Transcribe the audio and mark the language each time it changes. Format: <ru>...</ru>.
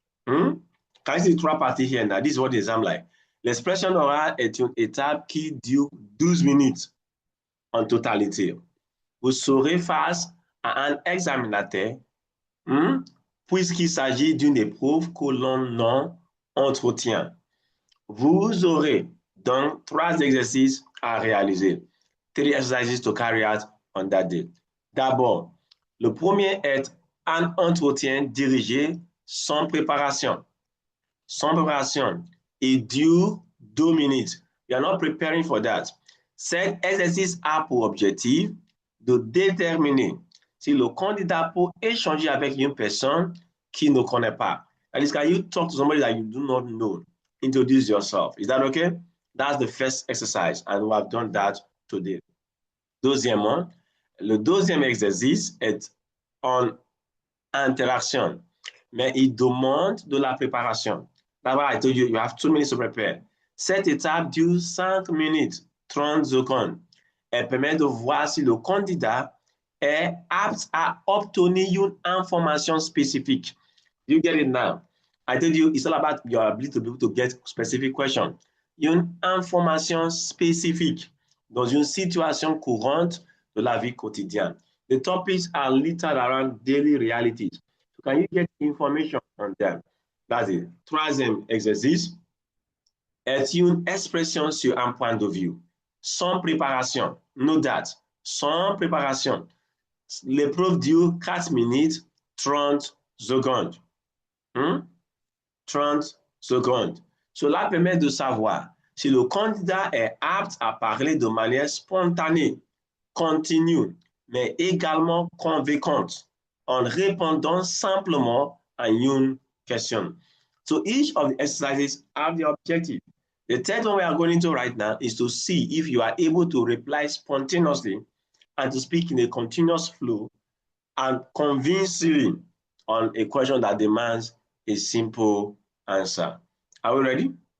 <fr>Quand je dis 3 parties</fr> <en>here now, this is what the exam like.</en> <fr>L'expression orale est une étape qui dure 12 minutes en totalité. Vous serez face à un examinateur puisqu'il s'agit d'une épreuve que l'on nomme entretien. Vous aurez donc 3 exercices à réaliser.</fr> <en>3 exercises to carry out on that day.</en> <fr>D'abord, le premier est un entretien dirigé sans préparation. Sans préparation. Il dure 2 minutes.</fr> <en>We are not preparing for that.</en> <fr>Cet exercice a pour objectif de déterminer si le candidat peut échanger avec une personne qui ne connaît pas.</fr> <en>At least, can you talk to somebody that you do not know? Introduce yourself. Is that okay? That's the first exercise, and we have done that today.</en> <fr>Deuxièmement, le deuxième exercice est en interaction, mais il demande de la préparation. D'abord,</fr> <en>I told you, you have 2 minutes to prepare.</en> <fr>Cette étape dure 5 minutes, 30 secondes. Elle permet de voir si le candidat est apte à obtenir une information spécifique.</fr> <en>You get it now? I told you, it's all about your ability to be able to get specific questions.</en> <fr>Une information spécifique dans une situation courante de la vie quotidienne.</fr> <en>The topics are littered around daily realities. So can you get information on them? That's it.</en> <fr>Troisième exercice est une expression sur un point de vue. Sans préparation.</fr> <en>Know that.</en> <fr>Sans préparation. L'épreuve dure 4 minutes, 30 secondes. 30 secondes. Cela permet de savoir si le candidat est apte à parler de manière spontanée, continue, mais également convaincante, en répondant simplement à une question.</fr> <en>So each of the exercises have the objective. The third one we are going into right now is to see if you are able to reply spontaneously and to speak in a continuous flow and convincingly on a question that demands a simple answer. Are we ready?</en>